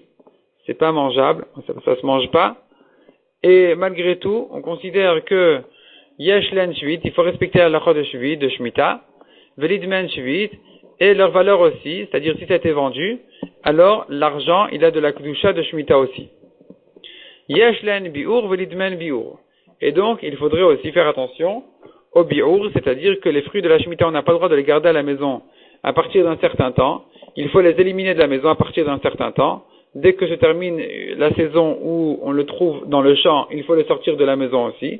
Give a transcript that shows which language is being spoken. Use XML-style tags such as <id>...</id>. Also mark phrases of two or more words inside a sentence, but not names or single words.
<fr>C'est pas mangeable, ça se mange pas. Et malgré tout, on considère que</fr> <he>יש להן שביעית,</he> <fr>il faut respecter la halakha de shvit, de shmita,</fr> <he>ולדמיהן שביעית,</he> <fr>et leur valeur aussi, c'est-à-dire si ça a été vendu, alors l'argent, il a de la kedusha de shmita aussi.</fr> <he>יש להן ביעור, ולדמיהן ביעור.</he> <fr>Et donc, il faudrait aussi faire attention au bi'ur, c'est-à-dire que les fruits de la shmita, on n'a pas le droit de les garder à la maison à partir d'un certain temps. Il faut les éliminer de la maison à partir d'un certain temps. Dès que se termine la saison où on le trouve dans le champ, il faut le sortir de la maison aussi.</fr>